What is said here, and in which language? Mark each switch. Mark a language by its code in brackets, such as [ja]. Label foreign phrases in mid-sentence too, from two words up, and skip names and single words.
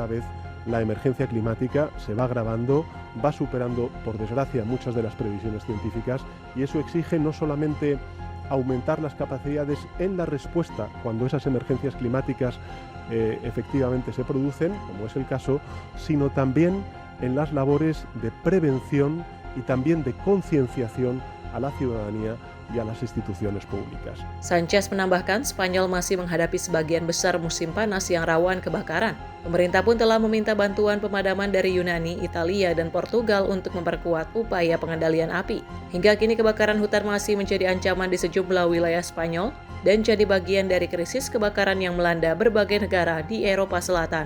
[es] vez la emergencia climática se va agravando, va superando por desgracia muchas de las previsiones científicas y eso exige no solamente aumentar las capacidades en la respuesta cuando esas emergencias climáticas efectivamente se producen, como es el caso, sino también en las labores de prevención y también de concienciación a la ciudadanía y a las instituciones públicas. [id] Sanchez menambahkan, Spanyol masih menghadapi sebagian besar musim panas yang rawan kebakaran. Pemerintah pun telah meminta bantuan pemadaman dari Yunani, Italia, dan Portugal untuk memperkuat upaya pengendalian api. Hingga kini kebakaran hutan masih menjadi ancaman di sejumlah wilayah Spanyol dan jadi bagian dari krisis kebakaran yang melanda berbagai negara di Eropa Selatan.